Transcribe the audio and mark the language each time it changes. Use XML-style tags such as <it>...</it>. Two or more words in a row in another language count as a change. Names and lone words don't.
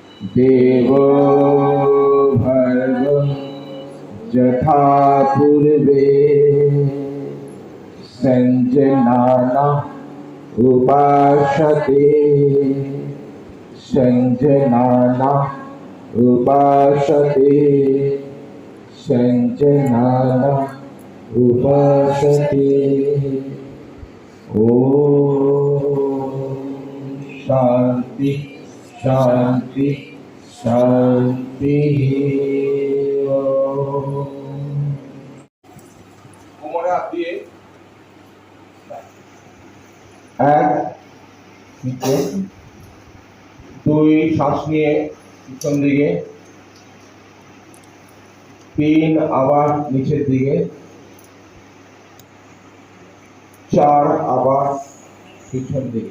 <sa>देवो भर्गो यथा पूर्वे संजनाना उपासते संजनाना उपासते संजनाना उपासते। ओम शांति शांति शांति।</sa> <bn>কোমরে হাত দিয়ে এক নিচে, দুই শ্বাস নিয়ে পিছন দিকে, তিন আবার নিচের দিকে, চার আবার পিছন দিকে।</bn>